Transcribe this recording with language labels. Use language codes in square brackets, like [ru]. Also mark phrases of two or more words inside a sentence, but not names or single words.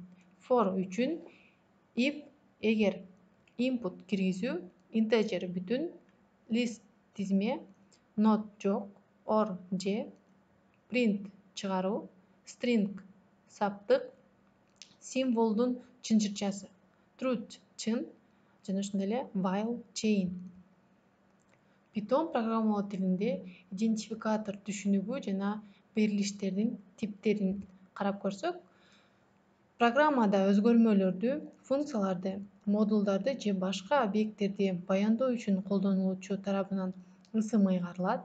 [ky] For үчүн if эгер, input киргизүү, integer бүтүн, list тизме, not жок, or же, print чыгаруу, string саптык, символдун чынжырчасы, truth чын жана ошондой эле [en] while chain. [ky] Python программалоо тилинде идентификатор түшүнүгү жана берилиштердин типтерин карап көрсөк, программада өзгөрмөлөрдү, функцияларды, модулдарды же башка объекттерди баяндоо үчүн колдонулуучу тарабынан ысым ыйгарылат.